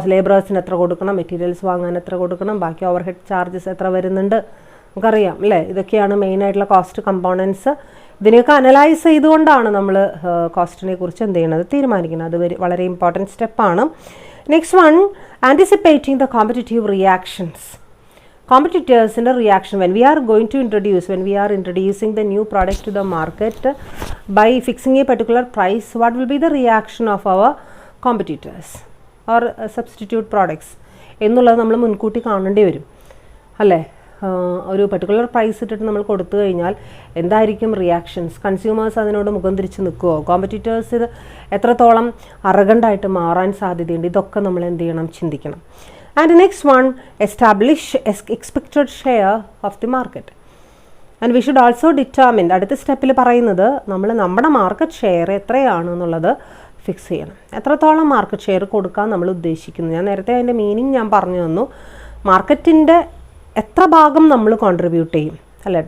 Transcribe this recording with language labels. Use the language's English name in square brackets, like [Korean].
[Malayalam] ലേബറേഴ്സിന് എത്ര കൊടുക്കണം, മെറ്റീരിയൽസ് വാങ്ങാൻ എത്ര കൊടുക്കണം, ബാക്കി ഓവർ ഹെഡ് ചാർജസ് എത്ര വരുന്നുണ്ട്, നമുക്കറിയാം അല്ലേ? ഇതൊക്കെയാണ് മെയിനായിട്ടുള്ള കോസ്റ്റ് കമ്പോണൻസ്. ഇതിനെയൊക്കെ അനലൈസ് ചെയ്തുകൊണ്ടാണ് നമ്മൾ കോസ്റ്റിനെ കുറിച്ച് എന്ത് ചെയ്യണത്, തീരുമാനിക്കുന്നത്. അത് വളരെ ഇമ്പോർട്ടൻറ്റ് സ്റ്റെപ്പാണ്. [English] Next one anticipating the competitive reactions. കോമ്പറ്റീറ്റേഴ്സിൻ്റെ reaction when we are introducing the new product to the market by fixing a particular price, what will be the reaction of our competitors or substitute products [Malayalam] എന്നുള്ളത് നമ്മൾ മുൻകൂട്ടി കാണേണ്ടി വരും, അല്ലേ? ഒരു particular price ഇട്ടിട്ട് നമ്മൾ കൊടുത്തു കഴിഞ്ഞാൽ എന്തായിരിക്കും റിയാക്ഷൻസ്? കൺസ്യൂമേഴ്സ് അതിനോട് മുഖം തിരിച്ച് നിൽക്കുമോ? കോമ്പറ്റീറ്റേഴ്സ് എത്രത്തോളം അറഗൻ്റായിട്ട് മാറാൻ സാധ്യതയുണ്ട്? ഇതൊക്കെ നമ്മൾ എന്ത് ചെയ്യണം, ചിന്തിക്കണം. [English] And next one, establish expected share of the market. And we should also determine, [Malayalam] അടുത്ത സ്റ്റെപ്പിൽ പറയുന്നത് നമ്മൾ നമ്മുടെ മാർക്കറ്റ് ഷെയർ എത്രയാണെന്നുള്ളത് ഫിക്സ് ചെയ്യണം. എത്രത്തോളം മാർക്കറ്റ് ഷെയർ കൊടുക്കാൻ നമ്മൾ ഉദ്ദേശിക്കുന്നു. ഞാൻ നേരത്തെ അതിൻ്റെ മീനിങ് ഞാൻ പറഞ്ഞു തന്നു. മാർക്കറ്റിൻ്റെ എത്ര ഭാഗം നമ്മൾ കോൺട്രിബ്യൂട്ട് ചെയ്യും അല്ലേ.